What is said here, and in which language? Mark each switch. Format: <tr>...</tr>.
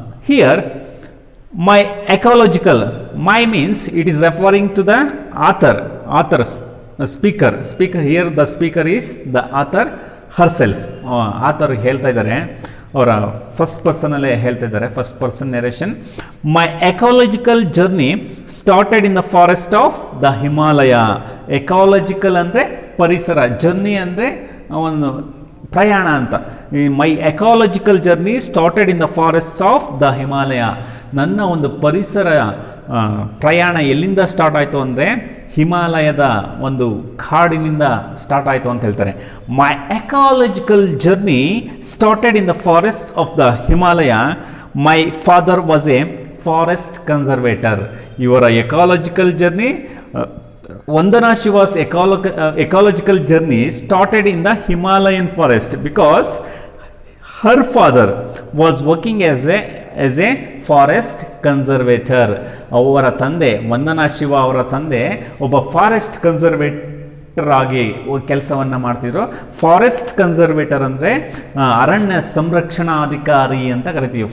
<en>Here my ecological, my means it is referring to the author speaker. Here the speaker is the author herself.</en> <kn>author ಹೇಳ್ತಾ ಇದ್ದಾರೆ, ಅವರ first ಪರ್ಸನಲ್ಲೇ ಹೇಳ್ತಾ ಇದ್ದಾರೆ, first person narration.</kn> <en>My ecological journey started in the forest of the Himalaya.</en> <kn>Ecological ಅಂದರೆ ಪರಿಸರ, journey ಅಂದರೆ ಒಂದು ಪ್ರಯಾಣ ಅಂತ.</kn> <en>My ecological journey started in the forests of the Himalaya.</en> <kn>ನನ್ನ ಒಂದು ಪರಿಸರ ಪ್ರಯಾಣ ಎಲ್ಲಿಂದ ಸ್ಟಾರ್ಟ್ ಆಯಿತು ಅಂದರೆ ಹಿಮಾಲಯದ ಒಂದು ಕಾಡಿನಿಂದ ಸ್ಟಾರ್ಟ್ ಆಯಿತು ಅಂತ ಹೇಳ್ತಾರೆ.</kn> <en>My ecological journey started in the forest of the Himalaya. My father was a forest conservator. ಇವರ ecological journey, Vandana Shiva's ecological journey started in the Himalayan forest because her father was working as a forest conservator.</en> <kn>ಅವರ ತಂದೆ, ವಂದನಾ ಶಿವ ಅವರ ತಂದೆ ಒಬ್ಬ forest conservator ಆಗಿ ಕೆಲಸವನ್ನು ಮಾಡ್ತಿದ್ರು. Forest conservator ಅಂದರೆ ಅರಣ್ಯ ಸಂರಕ್ಷಣಾಧಿಕಾರಿ ಅಂತ ಕರಿತೀವಿ.</kn>